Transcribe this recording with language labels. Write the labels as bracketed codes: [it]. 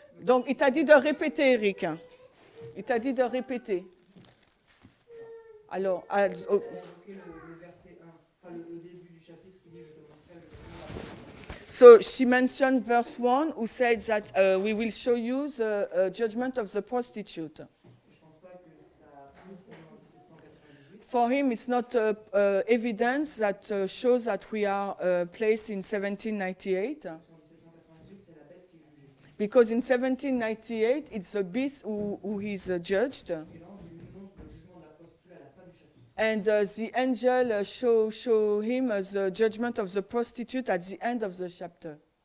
[fr] Donc, il t'a dit de répéter, Eric. Il t'a dit de répéter. Alors, Il a évoqué le verset 1, enfin le début du chapitre qui dit je te montrerai le jugement de la prostituée. [en] so she mentioned verse 1, who said that we will show you the judgment of the prostitute. [fr] Je pense pas que ça pousse en 1798. [en] for him, it's not evidence that shows that we are placed in 1798. [fr] En 1798, c'est la bête qui est jugée. [en] Because in 1798, it's the beast who is judged. [fr] Et là, on lui montre le jugement de la prostituée à la fin du chapitre. [en] And the angel show him as the judgment of the prostitute at the end of the chapter.